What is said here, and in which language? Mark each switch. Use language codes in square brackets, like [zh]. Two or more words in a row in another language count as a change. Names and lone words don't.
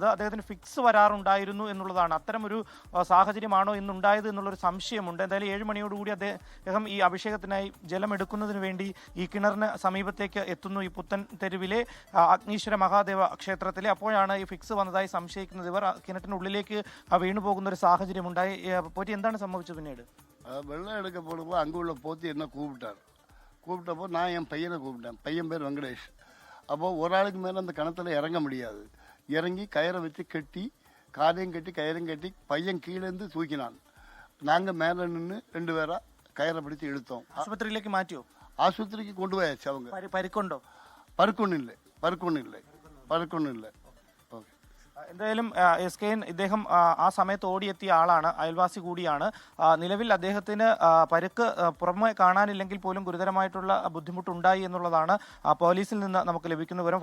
[ml] അദ്ദേഹത്തിന് ഫിക്സ് വരാറുണ്ടായിരുന്നു എന്നുള്ളതാണ്. അത്തരമൊരു സാഹചര്യമാണോ ഇന്നുണ്ടായത് എന്നുള്ളൊരു സംശയമുണ്ട്. എന്തായാലും 7 മണിയോടുകൂടി അദ്ദേഹം ഈ അഭിഷേകത്തിനായി ജലമെടുക്കുന്നതിന് വേണ്ടി ഈ കിണറിന് സമീപത്തേക്ക് എത്തുന്നു. ഈ പുത്തൻ തെരുവിലെ അഗ്നീശ്വര മഹാദേവ ക്ഷേത്രത്തിലെ. അപ്പോഴാണ് ഈ ഫിക്സ് വന്നതായി സംശയിക്കുന്നത്. ഇവർ കിണറ്റിനുള്ളിലേക്ക് വീണു പോകുന്ന ഒരു സാഹചര്യം ഉണ്ടായി. പോറ്റി, എന്താണ് സംഭവിച്ചത് പിന്നീട്? [ta] வெள்ளம் எடுக்க போனப்போ அங்கே உள்ள போத்தி என்ன கூப்பிட்டப்போ நான் என் பையனை கூப்பிட்டேன். பையன் பேர் வெங்கடேஷ். அப்போது ஒரு ஆளுக்கு மேலே அந்த கிணத்துல இறங்க முடியாது. இறங்கி கயிறை வச்சு கட்டி, காலையும் கட்டி கயிறையும் கட்டி பையன் கீழேருந்து தூக்கினான். நாங்கள் மேலே நின்று 2 பேராக கயிறை பிடிச்சி இழுத்தோம். [ml] ആശുപത്രിയിലേക്ക് മാറ്റിയോ? [ta] ஆஸ்பத்திரிக்கு கொண்டு போயாச்சு. அவங்க [ml] പരിക്കുണ്ടോ? പരുക്കൊന്നും ഇല്ല. എന്തായാലും എസ് കെ, ഇദ്ദേഹം ആ സമയത്ത് ഓടിയെത്തിയ ആളാണ്, അയൽവാസി കൂടിയാണ്. നിലവിൽ അദ്ദേഹത്തിന് പരുക്ക് പുറമെ കാണാനില്ലെങ്കിൽ പോലും ഗുരുതരമായിട്ടുള്ള ബുദ്ധിമുട്ടുണ്ടായി എന്നുള്ളതാണ് പോലീസിൽ നിന്ന് നമുക്ക് ലഭിക്കുന്ന വിവരം.